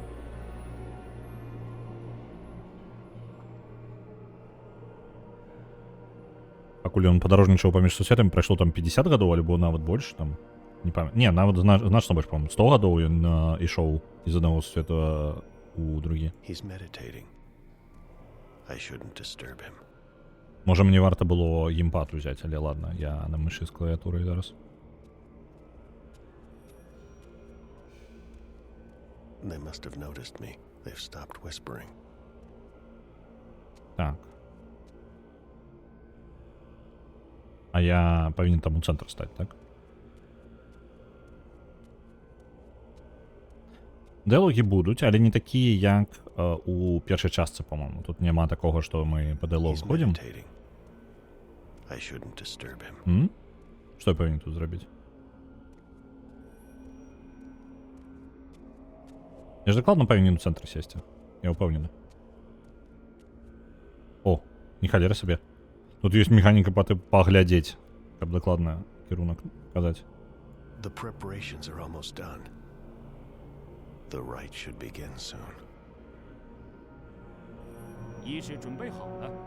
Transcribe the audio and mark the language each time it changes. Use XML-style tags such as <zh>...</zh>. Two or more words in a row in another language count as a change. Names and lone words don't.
<be>Пакуль ён падарожнічаў паміж сусветамі, прайшло там 50 гадоў, альбо нават больш там. Не, нават значна больш, по-моему, 100 гадоў ён ішоў з аднаго сусвета у другі.</be> <en>He's meditating. I shouldn't disturb him.</en> <be>Можа, мне варта было геймпад узяць, але ладно, я на мышы з клавіатурай зараз.</be> <en>They must have noticed me. They've stopped whispering.</en> <be>Так. А я павінен там у цэнтр стаць, так? Дыалогі будуць, але не такія, як у першай частцы, по-моему. Тут няма такога, што мы па дыалог</be> <en>He's</en> <be>ходзім.</be> <en>meditating. I shouldn't disturb him.</en> <be>Што я павінен тут зрабіць? Я ж дакладна павінен у цэнтры сесці. Я ўпэўнены. О, не халера сабе. Тут ёсць механіка паглядзець, каб дакладна кірунак казаць.</be> <en>The preparations are almost done. The rite should begin soon.</en> <zh>仪式准备好了。</zh>